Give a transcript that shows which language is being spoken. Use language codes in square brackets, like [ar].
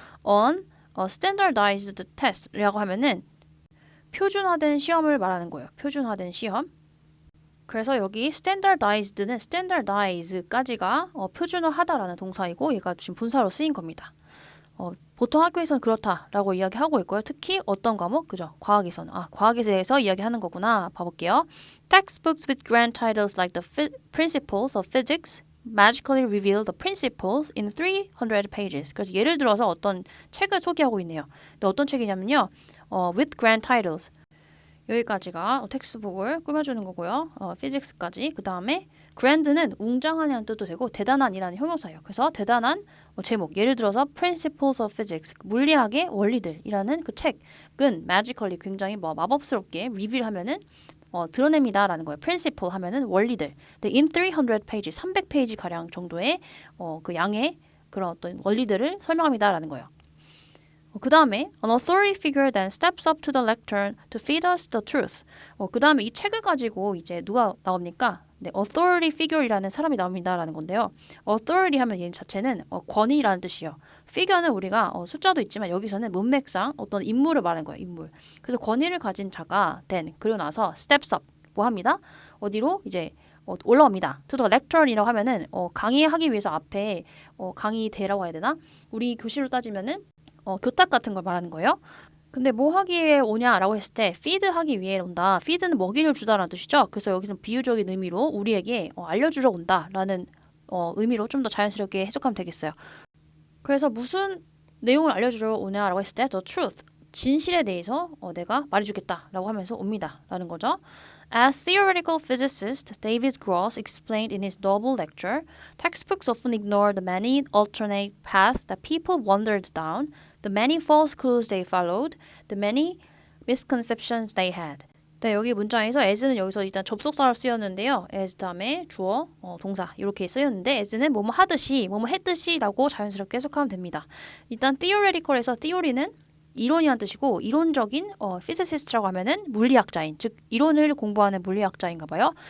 [en] On a standardized test [ko] 라고 하면은 표준화된 시험을 말하는 거예요. 표준화된 시험. 그래서 여기 standardized는 standardize까지가 표준화하다라는 동사이고 얘가 지금 분사로 쓰인 겁니다. 보통 학교에서는 그렇다라고 이야기하고 있고요. 특히 어떤 과목? 그죠? 과학에서는. 과학에 대해서 이야기하는 거구나. 봐볼게요. [en] Textbooks with grand titles like the Principles of Physics magically reveal the principles in 300 pages. [ko] 그래서 예를 들어서 어떤 책을 소개하고 있네요. 근데 어떤 책이냐면요. [en] with grand titles. [ko] 여기까지가 텍스트북을 꾸며주는 거고요. 피직스까지. 그 다음에 grand는 웅장하냐는 뜻도 되고 대단한이라는 형용사예요. 그래서 대단한 제목. 예를 들어서 Principles of Physics. 물리학의 원리들이라는 그 책은 magically 굉장히 마법스럽게 reveal하면은 드러냅니다라는 거예요. Principle 하면은 원리들. 근데 [en] in 300 pages, [ko] 300페이지 가량 정도의 그 양의 그런 어떤 원리들을 설명합니다라는 거예요. [en] 그 다음에 an authority figure then steps up to the lectern to feed us the truth. [ko] 그 다음에 이 책을 가지고 이제 누가 나옵니까? 네, authority figure이라는 사람이 나옵니다라는 건데요. authority 하면 얘 자체는 권위라는 뜻이에요. figure는 우리가 숫자도 있지만 여기서는 문맥상 어떤 인물을 말하는 거예요. 인물. 그래서 권위를 가진 자가 then 그리고 나서 [en] steps up [ko] 뭐 합니다? 어디로 이제 올라옵니다. [en] to the lectern [ko] 이라고 하면은 강의하기 위해서 앞에 강의대라고 해야 되나? 우리 교실로 따지면은 교탁 같은 걸 말하는 거예요. 근데 뭐 하기 위해 오냐라고 했을 때 feed 하기 위해 온다. feed는 먹이를 주다라는 뜻이죠. 그래서 여기서 비유적인 의미로 우리에게 알려주러 온다라는 의미로 좀 더 자연스럽게 해석하면 되겠어요. 그래서 무슨 내용을 알려주러 오냐라고 했을 때 [en] the truth, [ko] 진실에 대해서 내가 말해주겠다라고 하면서 옵니다라는 거죠. [en] As theoretical physicist David Gross explained in his novel lecture, textbooks often ignore the many alternate paths that people wandered down, the many false clues they followed, the many misconceptions they had. [ko] 네, 여기 문장에서 as는 여기서 일단 접속사로 쓰였는데요. as 다음에 주어, 동사 이렇게 쓰였는데 as는 뭐뭐 하듯이, 뭐뭐 했듯이라고 자연스럽게 해석하면 됩니다. 일단 theoretical에서 theory는 이론이란 뜻이고 이론적인 physicist라고 하면은 물리학자인 즉 이론을 공부하는 물리학자인가 봐요.